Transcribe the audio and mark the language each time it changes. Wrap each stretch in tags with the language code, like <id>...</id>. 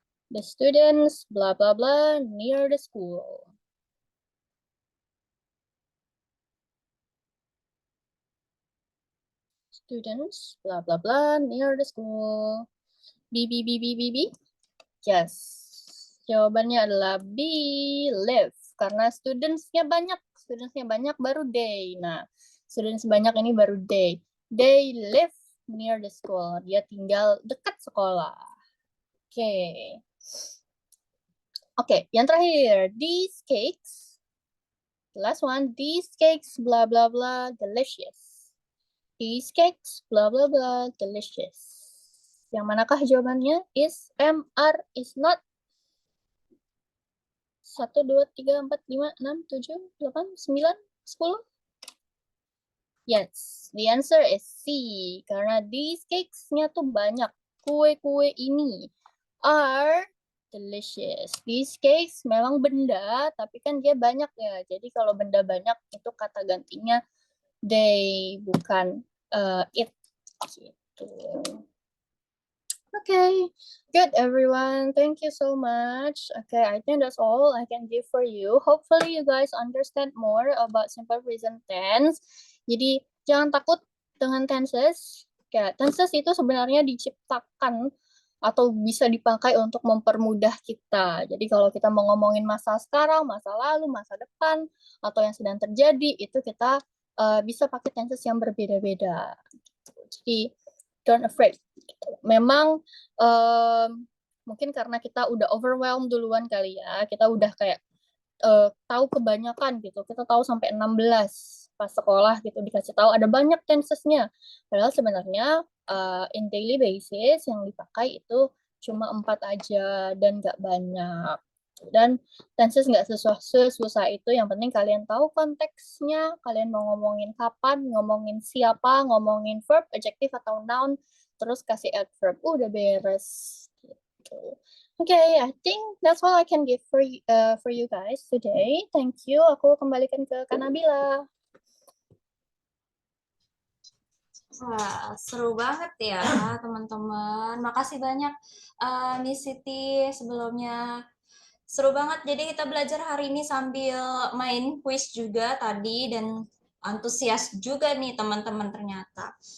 <en>The students, blah, blah, blah, near the school. Students, blah, blah, blah, near the school. B, B, B, B, B, B. Yes.</en> <id>Jawabannya adalah B, live. Karena studentsnya banyak baru they. Nah, students banyak ini baru they.</id> <en>They live near the school.</en> <id>Dia tinggal dekat sekolah. Oke. Oke, yang terakhir.</id> <en>These cakes. The last one. These cakes, blah, blah, blah, delicious. These cakes, blah, blah, blah, delicious.</en> <id>Yang manakah jawabannya?</id> <en>Is, am, are, is not. 1, 2, 3, 4, 5, 6, 7, 8, 9, 10. Yes, the answer is C.</en> <id>Karena these cakes-nya tuh banyak. Kue-kue ini</id> <en>are delicious.</en> <id>These cakes memang benda, tapi kan dia banyak ya. Jadi kalau benda banyak itu kata gantinya they, bukan it. Gitu.</id> <en>Okay, good everyone. Thank you so much. Okay, I think that's all I can give for you. Hopefully you guys understand more about simple present tense.</en> <id>Jadi jangan takut dengan tenses. Kayak tenses itu sebenarnya diciptakan atau bisa dipakai untuk mempermudah kita. Jadi kalau kita mau ngomongin masa sekarang, masa lalu, masa depan, atau yang sedang terjadi, itu kita bisa pakai tenses yang berbeda-beda. Jadi</id> <en>don't afraid.</en> <id>Memang mungkin karena kita udah overwhelmed duluan kali ya, kita udah kayak tahu kebanyakan gitu. Kita tahu sampai 16 pas sekolah gitu, dikasih tahu ada banyak tensesnya. Padahal sebenarnya</id> <en>in daily basis</en> <id>yang dipakai itu cuma 4 aja dan nggak banyak. Dan tenses nggak sesusah itu, yang penting kalian tahu konteksnya, kalian mau ngomongin kapan, ngomongin siapa, ngomongin verb, adjective atau noun, terus kasih adverb, udah beres gitu.</id> <en>Okay, I think that's all I can give for you guys today. Thank you.</en> <id>Aku kembalikan ke Kanabila. Wah, seru banget ya teman-teman. Makasih banyak Miss Siti sebelumnya. Seru banget. Jadi kita belajar hari ini sambil main quiz juga tadi dan antusias juga nih teman-teman ternyata.</id>